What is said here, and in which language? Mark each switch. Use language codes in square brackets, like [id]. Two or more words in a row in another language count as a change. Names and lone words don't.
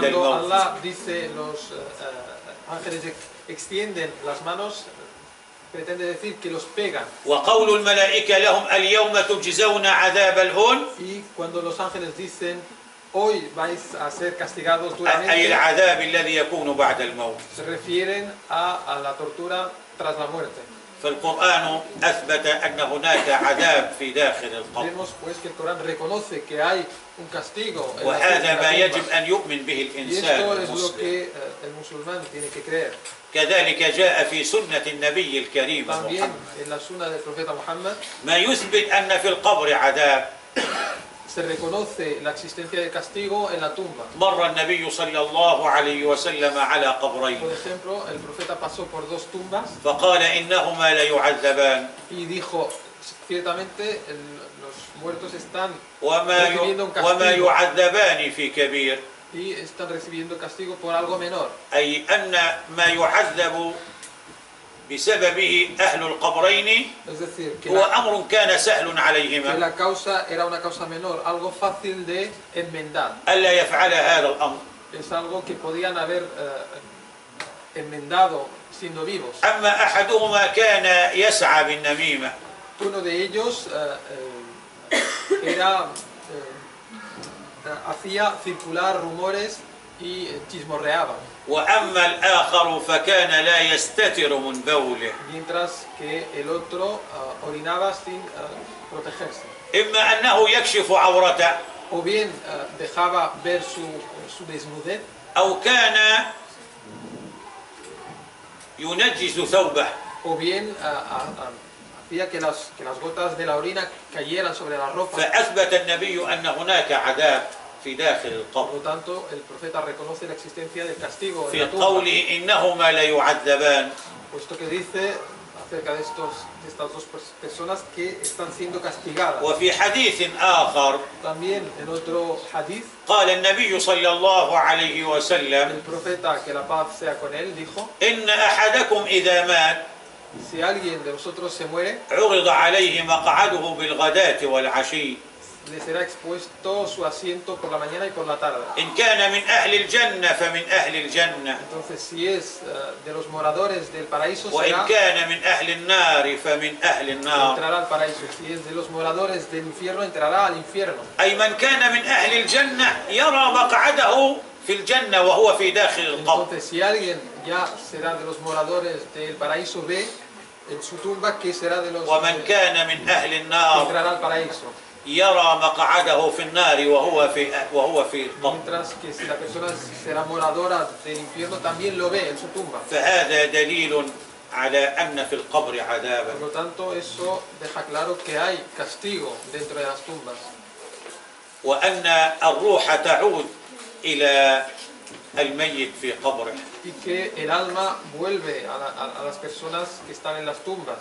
[es] Cuando [ar] الموت. [es] Allah dice los ángeles extienden las manos, pretende decir que los pegan. [ar] وقول الملائكة لهم اليوم تجزون عذاب الهون [es] Y cuando los ángeles dicen: hoy vais a ser castigados [ar] أي [es] duramente, [ar] العذاب الذي يكون بعد الموت. [es] se refieren a la tortura tras la muerte. [ar] فالقرآن أثبت أن هناك عذاب في داخل القبر. [es] Vemos pues que el Corán reconoce que hay un castigo en la [ar] وهذا ما [es] tumba. [ar] يجب أن يؤمن به [es] Y [ar] الإنسان [es] esto es lo [ar] المسلم. [es] que el musulmán tiene que creer. [ar] كذلك جاء في سنة النبي الكريم [es] También [ar] محمد [es] en la sunna del profeta Muhammad [ar] ما يثبت أن في القبر عذاب. [es] se reconoce la existencia del castigo en la tumba. [ar] مر النبي صلى الله عليه وسلم على [es] Por [ar] قبرين [es] ejemplo, el profeta pasó por dos tumbas [ar] فقال إنهما ليعذبان [es] y dijo, ciertamente los muertos están [ar] وما [es] recibiendo un [ar] وما [es] castigo [ar] يعذبان في كبير، [es] y están recibiendo castigo por algo menor. [ar] أي أن ما يعذب بسببه أهل القبرين [es] Es decir, [ar] هو أمر كان سهل [es] que [ar] عليهما [es] la causa era una causa menor, algo fácil de enmendar. [ar] ألا يفعل هذا الأمر. [es] Es algo que podían haber enmendado siendo vivos. [ar] أما أحدهما كان يسعى بالنميمة [es] Uno de ellos era, hacía circular rumores y chismorreaba, [ar] وأما الآخر فكان لا يستتر من بوله، [es] mientras que el otro orinaba sin protegerse. [ar] إما أنه يكشف عورته [es] O bien dejaba ver su desnudez, [ar] أو كان ينجس ثوبه، [es] o bien hacía que las gotas de la orina cayeran sobre la ropa. [ar] فأثبت النبي أن هناك عذاب في داخل [es] Por [ar] القبر [es] lo tanto, el profeta reconoce la existencia del castigo en [ar] في [es] la tumba, [ar] قوله إنهما ليعذبان. [es] puesto que dice acerca de estas dos personas que están siendo castigadas. [ar] وفي حديث آخر [es] También en otro hadith, [ar] قال النبي صلى الله عليه [es] el [ar] وسلم [es] profeta, que la paz sea con él, dijo: [ar] إن أحدكم إذا مات [es] si alguien de vosotros se muere, [ar] عرض عليه مقعده بالغداة والعشي [es] le será expuesto su asiento por la mañana y por la tarde. [ar] إن كان من أهل الجنة فمن أهل الجنة [es] Entonces, si es de los moradores del paraíso, [ar] وإن [es] será, [ar] كان من أهل النار فمن أهل النار، [es] entrará al paraíso. Si es de los moradores del infierno, entrará al infierno. [ar] أي من كان من أهل الجنة يرى مقعده في الجنة وهو في داخل القبر. [es] Entonces, si alguien ya será de los moradores del paraíso, ve en su tumba que será de los [ar] ومن [es] que [ar] كان من أهل النار [es] entrará al paraíso. [ar] يرى مقعده في النار وهو في القبر. [es] Mientras que si la persona será moradora del infierno, también lo ve en su tumba. [ar] فهذا دليل على أن في القبر عذابا. [es] Por lo tanto, eso deja claro que hay castigo dentro de las tumbas. [ar] وأن الروح تعود إلى الميت في قبره. [es] Y que el alma vuelve a las personas que están en las tumbas.